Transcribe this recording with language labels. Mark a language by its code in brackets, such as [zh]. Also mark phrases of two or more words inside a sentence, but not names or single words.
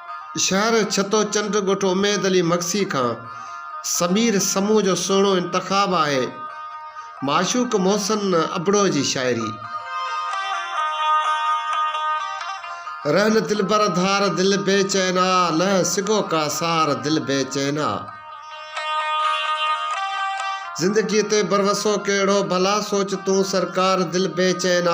[sd] शहर छतो चंड ॻोठो उमेद अली मक्सी खां समीर समूह जो सुहिणो इंतखाब आहे माशूक मोहसन अबड़ो जी शायरी। रहन दिलबर धार दिल बेचैना लह सिगो का सार दिल बेचैना। जिंदगी ते बरवसो केड़ो भला सोच तू सरकार दिल बेचैना।